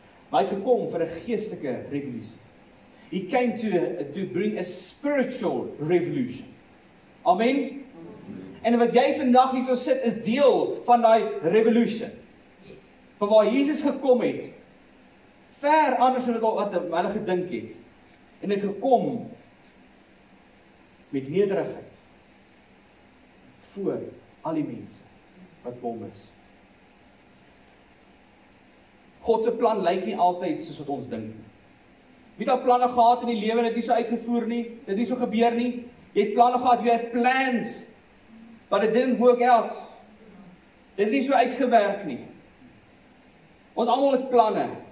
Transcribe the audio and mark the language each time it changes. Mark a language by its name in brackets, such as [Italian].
[Afrikaans] Maar hy het gekom vir 'n geestelike revolusie. [English] He came to bring a spiritual revolution. [Afrikaans] Amen. En wat jy vandag hier so sit is deel van daai revolution. Van waar Jesus gekom het. Ver anders as wat hulle gedink het. En het gekom met nederigheid voor al die mense wat hom is. God se plan lyk nie altyd soos wat ons dink nie. Wie het al planne gehad in die lewe en dit nie so uitgevoer nie, dit nie so gebeur nie. Jy het planne gehad, jy het plans, [English] but it didn't work out. [Afrikaans] Dit het nie so uitgewerk nie. Ons almal het planne.